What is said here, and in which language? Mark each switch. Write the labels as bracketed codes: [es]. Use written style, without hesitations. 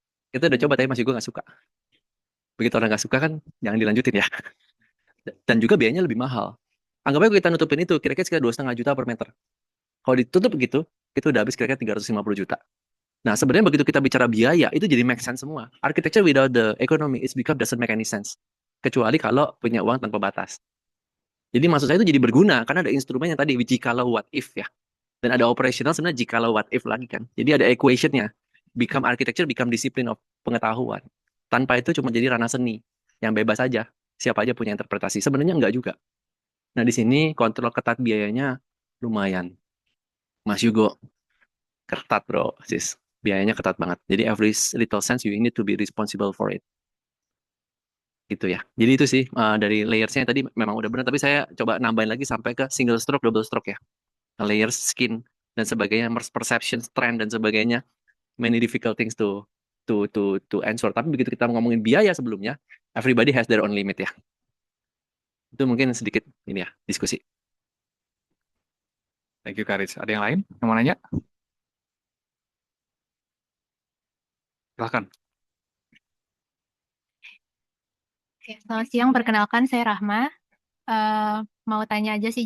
[id] Kita udah coba tapi masih gue nggak suka. Begitu orang nggak suka kan, jangan dilanjutin ya. Dan juga biayanya lebih mahal. Anggap aja kita nutupin itu, kira-kira sekitar 2,5 juta per meter. Kalau ditutup begitu, itu udah habis kira-kira 350 juta. Nah, sebenarnya begitu kita bicara biaya, itu jadi make sense semua. [en] Architecture without the economy is become doesn't make any sense. [id] Kecuali kalau punya uang tanpa batas. Jadi maksud saya itu jadi berguna, karena ada instrumen yang tadi, jikalau [en] what if [id] ya. Dan ada operational sebenarnya jikalau [en] what if [id] lagi kan. Jadi ada equationnya. [en] Become architecture, become discipline of [id] pengetahuan. Tanpa itu cuma jadi ranah seni. Yang bebas aja. Siapa aja punya interpretasi. Sebenarnya enggak juga. Nah, di sini kontrol ketat biayanya lumayan. Mas Yugo, ketat bro, sis. Biayanya ketat banget. [en] Jadi every little cents you need to be responsible for it. [id] Gitu ya. Jadi itu sih dari layersnya tadi memang udah benar. Tapi saya coba nambahin lagi sampai ke single stroke, double stroke ya. Layers, skin, dan sebagainya, perception, trend, dan sebagainya. [en] Many difficult things to answer. [id] Tapi begitu kita ngomongin biaya sebelumnya, [en] everybody has their own limit [id] ya. Itu mungkin sedikit ini ya, diskusi. [en] Thank you, Karis. [id] Ada yang lain yang mau nanya? Silahkan. Oke, selamat siang. Perkenalkan, saya Rahma. Mau tanya aja sih.